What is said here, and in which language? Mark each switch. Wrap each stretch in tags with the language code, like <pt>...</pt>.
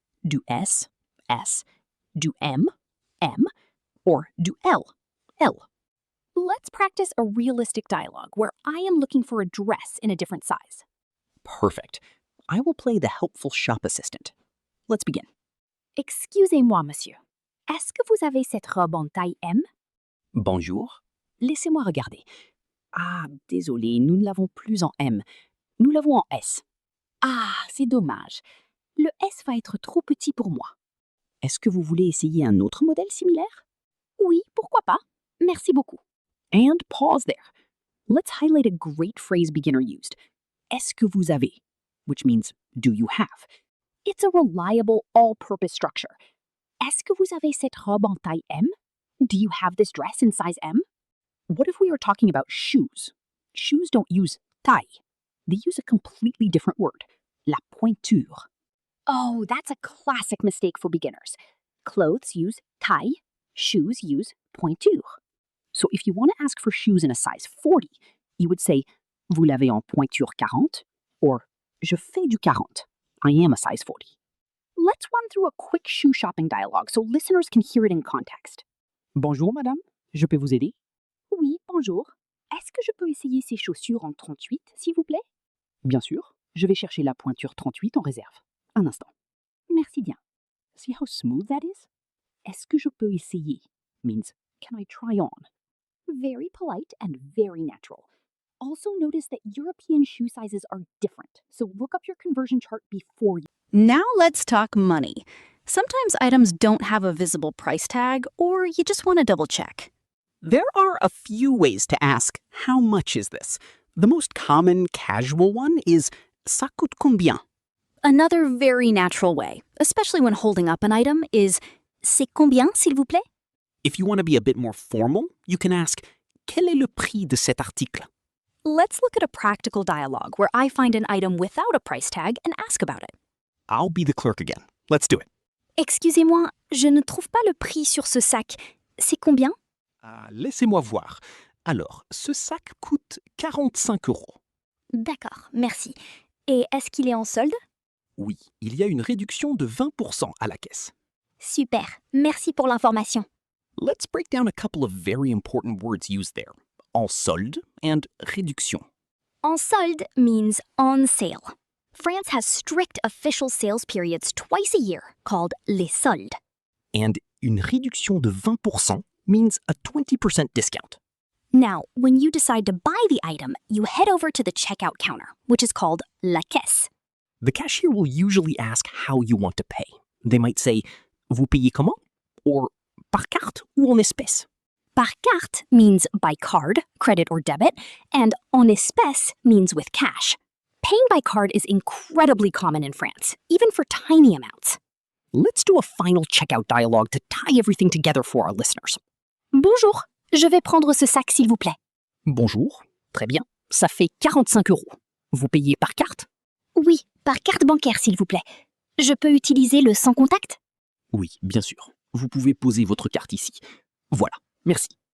<en>Do S, S. Do M, M. Or do L, L. Let's practice a realistic dialogue where I am looking for a dress in a different size. Perfect. I will play the helpful shop assistant. Let's begin.</en> <fr>Excusez-moi, monsieur. Est-ce que vous avez cette robe en taille M? Bonjour. Laissez-moi regarder. Ah, désolé, nous ne l'avons plus en M. Nous l'avons en S. Ah, c'est dommage. Le S va être trop petit pour moi. Est-ce que vous voulez essayer un autre modèle similaire? Oui, pourquoi pas. Merci beaucoup.</fr> <en>And pause there. Let's highlight a great phrase beginner used.</en> <fr>Est-ce que vous avez?</fr> <en>Which means, do you have? It's a reliable, all-purpose structure.</en> <fr>Est-ce que vous avez cette robe en taille M?</fr> <en>Do you have this dress in size M? What if we were talking about shoes? Shoes don't use taille. They use a completely different word, la pointure. Oh, that's a classic mistake for beginners. Clothes use taille, shoes use pointure. So if you want to ask for shoes in a size 40, you would say,</en> <fr>vous l'avez en pointure 40,</fr> <en>or</en> <fr>je fais du 40.</fr> <en>I am a size 40. Let's run through a quick shoe shopping dialogue so listeners can hear it in context.</en> <fr>Bonjour, madame. Je peux vous aider? Oui, bonjour. Est-ce que je peux essayer ces chaussures en 38, s'il vous plaît? Bien sûr. Je vais chercher la pointure 38 en réserve. Un instant. Merci bien.</fr> <en>See how smooth that is?</en> <fr>Est-ce que je peux essayer</fr> <en>means, can I try on? Very polite and very natural. Also notice that European shoe sizes are different, so look up your conversion chart before you. Now let's talk money. Sometimes items don't have a visible price tag, or you just want to double check. There are a few ways to ask, how much is this? The most common, casual one is,</en> <fr>ça coûte combien?</fr> <en>Another very natural way, especially when holding up an item, is,</en> <fr>c'est combien, s'il vous plaît?</fr> <en>If you want to be a bit more formal, you can ask,</en> <fr>quel est le prix de cet article?</fr> <en>Let's look at a practical dialogue where I find an item without a price tag and ask about it. I'll be the clerk again. Let's do it.</en> <fr>Excusez-moi, je ne trouve pas le prix sur ce sac. C'est combien? Laissez-moi voir. Alors, ce sac coûte 45 euros. D'accord, merci. Et est-ce qu'il est en solde? Oui, il y a une réduction de 20% à la caisse. Super, merci pour l'information.</fr> <en>Let's break down a couple of very important words used there. En solde and réduction. En solde means on sale. France has strict official sales periods twice a year called les soldes. And une réduction de 20% means a 20% discount. Now, when you decide to buy the item, you head over to the checkout counter, which is called la caisse. The cashier will usually ask how you want to pay. They might say,</en> <fr>vous payez comment? Or par carte ou en espèces?</fr> <en>Par carte means by card, credit or debit, and en espèces means with cash. Paying by card is incredibly common in France, even for tiny amounts. Let's do a final checkout dialogue to tie everything together for our listeners.</en> <fr>Bonjour, je vais prendre ce sac s'il vous plaît. Bonjour, très bien, ça fait 45 euros. Vous payez par carte? Oui, par carte bancaire s'il vous plaît. Je peux utiliser le sans contact? Oui, bien sûr. Vous pouvez poser votre carte ici. Voilà, merci.</fr>